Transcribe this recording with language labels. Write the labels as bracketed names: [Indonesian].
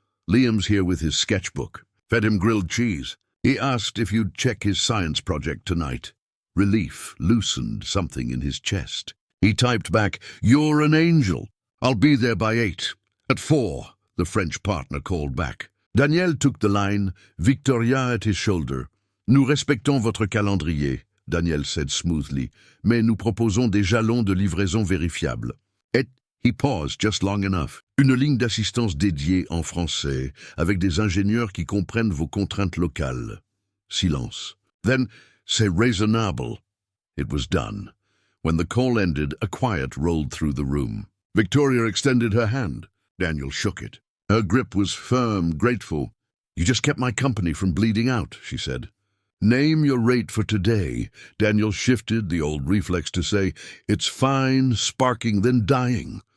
[English] Liam's here with his sketchbook. Fed him grilled cheese. He asked if you'd check his science project tonight. Relief loosened something in his chest. He typed back, You're an angel. I'll be there by 8. At 4, the French partner called back. Daniel took the line, Victoria at his shoulder. [French] Nous respectons votre calendrier, [English] Daniel said smoothly, [French] mais nous proposons des jalons de livraison vérifiables. [English] Et he paused just long enough. [French] Une ligne d'assistance dédiée en français, avec des ingénieurs qui comprennent vos contraintes locales. [English] Silence. Then, [French] c'est raisonnable. [English] It was done. When the call ended, a quiet rolled through the room. Victoria extended her hand. Daniel shook it. Her grip was firm, grateful. You just kept my company from bleeding out, she said. Name your rate for today. Daniel shifted, the old reflex to say, It's fine, sparking, then dying.